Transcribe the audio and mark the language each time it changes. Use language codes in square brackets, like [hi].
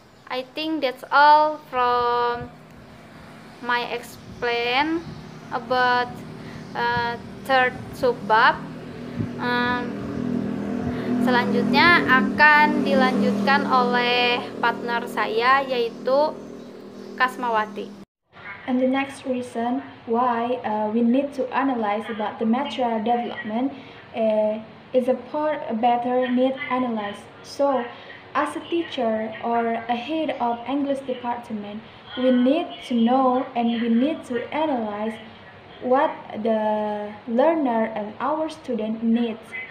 [en] I think that's all from my explain about third subbab. [id] Selanjutnya akan dilanjutkan oleh partner saya, yaitu Kasmawati. [en] And the next reason why we need to analyze about the material development is a better need analyze. So, as a teacher or a head of English department, we need to know and we need to analyze what the learner and our student needs.